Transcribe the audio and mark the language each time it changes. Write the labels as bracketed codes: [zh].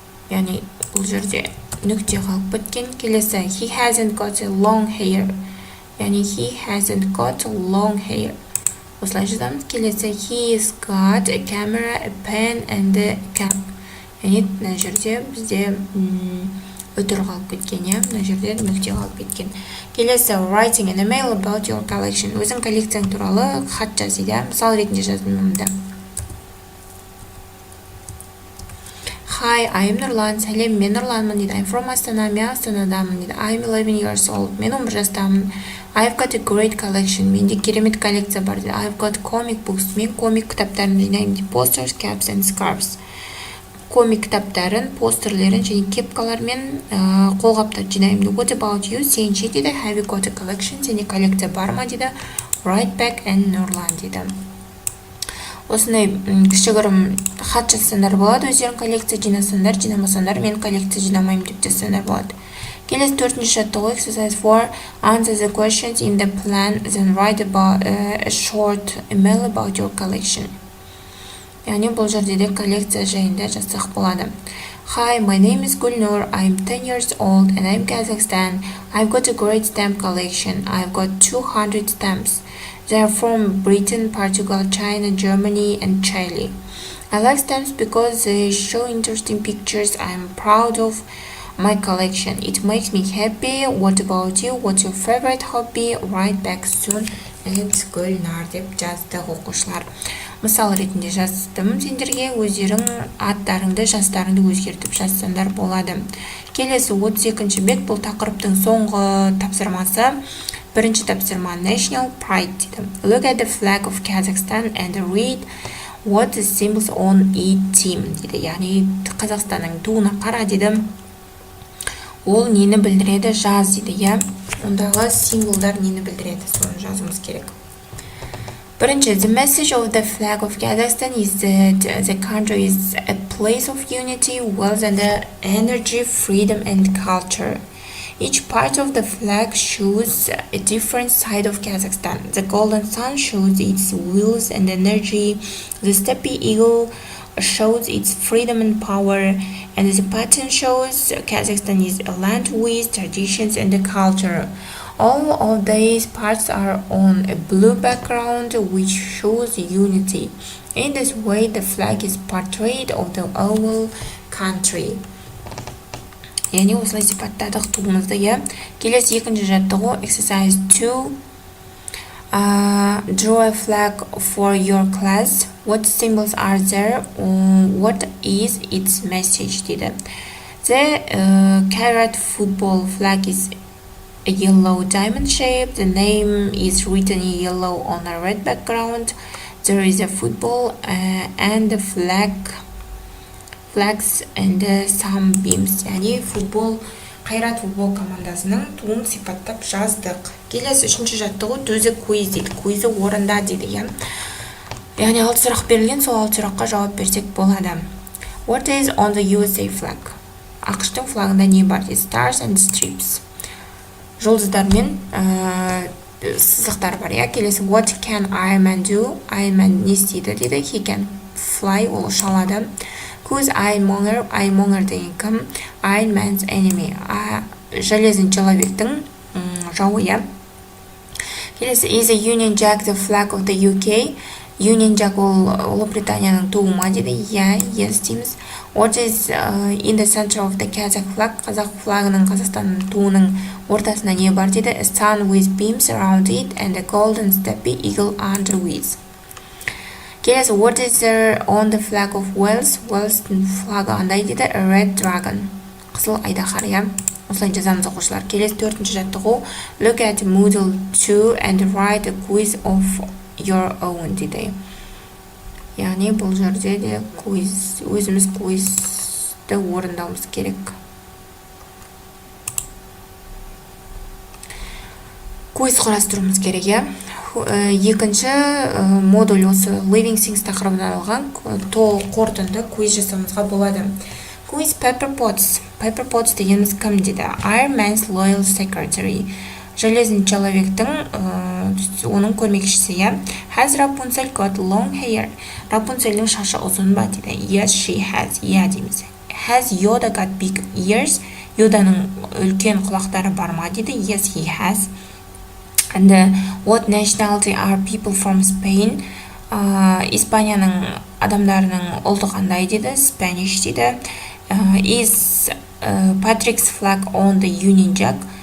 [kk] Яғни бұл жерде нүкте қалып кеткен. Келесі, [en] he hasn't got a long hair. [kk] Яғни [en] he hasn't got long hair. [kk] Осылай жазамыз. Келесі, [en] he's got a camera, a pen and a cap. [kk] Яғни мына жерде бізде өтір қалып кеткен, мына жерде нүкте қалып кеткен. Келесі, [en] writing an email about your collection. [kk] Өзің коллекцияң туралы хат жаз дейді. Мысал ретінде жаздым мұнда. [en] Hi, I'm Нұрлан. [kk] Сәлем, мен Нұрланмын дейді. [en] I'm from [kk] Астана, мен Астанадамын дейді. [en] I'm 11 years old. [kk] Мен 11 жастамын. [en] I've got a great collection. [kk] Менде керемет коллекция бар дейді. [en] I've got comic books. [kk] Мен комик кітаптарын жинаймын дейді. [en] Posters, caps and scarves. [kk] Комик кітаптарын, постерлерін және кепкалар мен қолғаптар жинаймын. [en] What about you? [kk] Сен ше дейді. [en] Have you got a collection? [kk] Сенде коллекция бар ма дейді. [en] Right back and Нұрлан [kk] дейді. Осындай кішігірім хат жазсаңдар болады. Өздерің коллекция жинасаңдар, жинамасаңдар, мен коллекция жинамаймын деп жазсаңдар болады. Келесі төртінші жаттығу [en] Exercise 4. Answer the questions in the plan, then write about a short email about your collection. [kk] Яғни бұл жерде де коллекция жайында жазсақ болады. [en] Hi, my name is Gulnur. I'm 10 years old and I'm Kazakhstan. I've got a great stamp collection. I've got 200 stamps. They are from Britain, Portugal, China, Germany and Chile. I like stamps because they show interesting pictures. I'm proud of my collection. It makes me happy. What about you? What's your favorite hobby? Write back soon. It's Gulnur [kk] деп жазды оқушылар. Мысал ретінде жаздым сендерге, өздерің аттарыңды, жастарыңды өзгертіп жазсаңдар болады. Келесі 32-ші бет, бұл тақырыптың соңғы тапсырмасы. Бірінші тапсырма [en] National Pride [kk] дейді. [en] Look at the flag of Kazakhstan and read what the symbols on it [kk] дейді. Яғни Қазақстанның туына қара дейді. Ол нені білдіреді, жаз дейді. Ондағы символдар нені білдіреді, соны жазуымыз керек. Бірінші, [en] the message of the flag of Kazakhstan is that the country is a place of unity, wealth and energy, freedom and culture. Each part of the flag shows a different side of Kazakhstan. The golden sun shows its wheels and energy. The steppe eagle shows its freedom and power. And the pattern shows Kazakhstan is a land with traditions and culture. All of these parts are on a blue background which shows unity. In this way, the flag is portrait of the whole country. [kk] яғни осылай сипаттадық туымызды, иә. Келесі екінші жаттығу [en] exercise 2. Draw a flag for your class. What symbols are there? What is its message? [kk] дейді. [en] The carrot football flag is a yellow diamond shape. The name is written in yellow on a red background. There is a football and the flags and some beams. [kk] яғни қайрат футбол командасының туын сипаттап жаздық. Келесі үшінші жаттығу төзі куиз дейді. Куизі орында дейді, иә. Яғни 6 сұрақ берілген, сол 6 сұраққа жауап берсек болады. [en] What is on the USA flag? [kk] ақш-тың флагында не бар дейді? [en] Stars and strips. [kk] Жұлдыздар мен сызықтар бар, иә. Келесі [en] what can Iron Man do? [kk] Iron Man не істейді дейді? [en] He can fly, [kk] ол ұша алады. [en] Who's Ironmonger? [kk] Ironmonger деген кім? [en] Iron Man's enemy. [ru] Железный [kk] человектің жауы, иә. Келесі [en] is a Union Jack the flag of the UK? [kk] Union Jack ол Ұлыбританияның туы ма дейді? иә, [en] yes [kk] дейміз. [en] What is in the center of the Kazakh flag? [kk] Қазақ флагының, Қазақстанның туының ортасында не бар дейді? [en] A sun with beams around it and a golden steppe eagle under with. [kk] Келесі [en] what is there on the flag of Wales? [kk] Wales'тың флагы андай дейді? [en] A red dragon. [kk] Қызыл айдаһар, иә. Осылай жазамыз оқушылар. Келесі 4-ші жаттығу. [en] Look at model 2 and write a quiz of your own [kk] дейді. Яғни бұл жерде де өзіміз куизді орындауымыз керек. Куиз құрастыруымыз керек, иә. Екінші модуль осы [en] living things [kk] тақырыбынан алған толық қорытынды куиз жасауымызға болады. [en] Quiz Pepper Potts. [kk] Pepper Potts дегеніміз кім дейді? [en] Iron Man's loyal secretary. [ru] Железный [kk] человектің оның көмекшісі, иә. [en] Has Rapunzel got long hair? [kk] Рапунцельдің шашы ұзын ба дейді? [en] Yes, she has. [kk] иә дейміз. [en] Has Yoda got big ears? [kk] Yodaның үлкен құлақтары бар ма дейді? [en] Yes, he has. And what nationality are people from Spain? [kk] Испанияның адамдарының ұлты қандай дейді? [en] Spanish [kk] дейді. [en] Is Patrick's flag on the Union Jack?